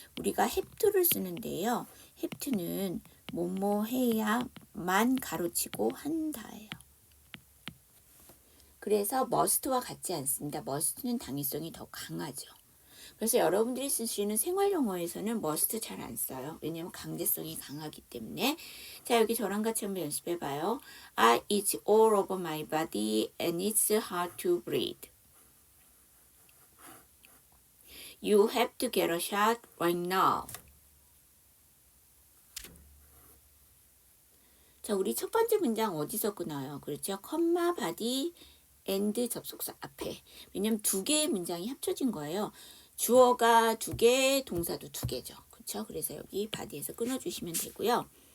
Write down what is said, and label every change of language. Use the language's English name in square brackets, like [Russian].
[Korean] 우리가 have to를 쓰는데요. have to는 뭐뭐 해야만 가로치고 한다예요. 그래서 must와 같지 않습니다. must는 당위성이 더 강하죠. 그래서 여러분들이 쓰시는 생활용어에서는 must 잘 안 써요. 왜냐하면 강제성이 강하기 때문에. 자, 여기 저랑 같이 한번 연습해봐요. [English] It's all over my body and it's hard to breathe. You have to get a shot right now. [Korean] 자, 우리 첫 번째 문장 어디서 끊어요? 그렇죠? 컴마, 바디, and 접속사 앞에. 왜냐면 두 개의 문장이 합쳐진 거예요. 주어가 두 개, 동사도 두 개죠. 그렇죠? 그래서 여기 바디에서 끊어주시면 되고요.